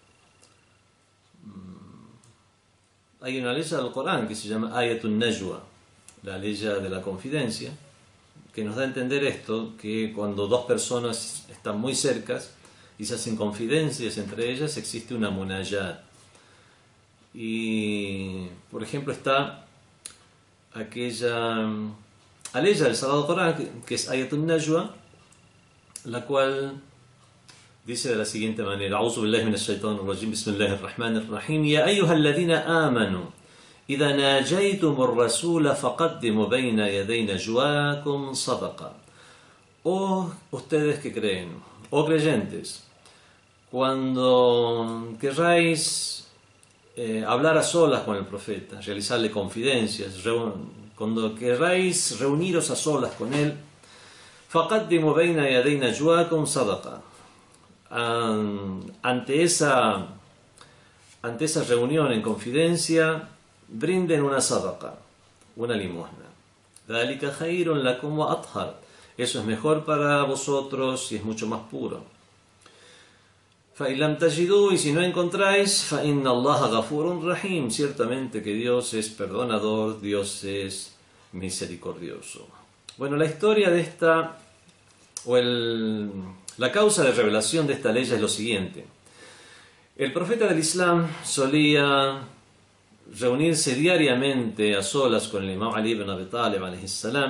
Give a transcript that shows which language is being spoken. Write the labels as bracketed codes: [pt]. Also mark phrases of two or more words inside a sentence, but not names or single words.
[es] Hay una ley del Corán que se llama Ayatun Najwa, la ley de la confidencia, que nos da a entender esto, que cuando dos personas están muy cercas y se hacen confidencias entre ellas, existe una munajat. Y, por ejemplo, está aquella aleya del Sagrado Corán, que es Ayatun Najwa, la cual dice de la siguiente manera: [ar] أعوذ بالله من الشيطان الرجيم بسم الله الرحمن الرحيم يا أيها الذين آمنوا إذا ناجيتم الرسول فقدموا بين يدي نجواكم صدقة. [es] Oh ustedes que creen, oh creyentes, cuando querráis hablar a solas con el profeta, realizarle confidencias, cuando querráis reuniros a solas con él, [ar] فقدموا بين يدي نجواكم صدقة. [es] Ante esa reunión en confidencia, brinden una sadaqa, una limosna. [ar] ذَلِكَ خَيْرٌ لَكُمْ وَأَطْهَرٌ. [es] Eso es mejor para vosotros y es mucho más puro. [ar] فَإِنْ لَمْ تَجِدُوا, [es] y si no encontráis, [ar] فَإِنَّ اللَّهَ غَفُورٌ رَحِيمٌ. [es] Ciertamente que Dios es perdonador, Dios es misericordioso. Bueno, la historia de esta, la causa de revelación de esta ley es lo siguiente. El profeta del Islam solía reunirse diariamente a solas con el Imam Ali ibn Abi Talib [ar] عليه السلام.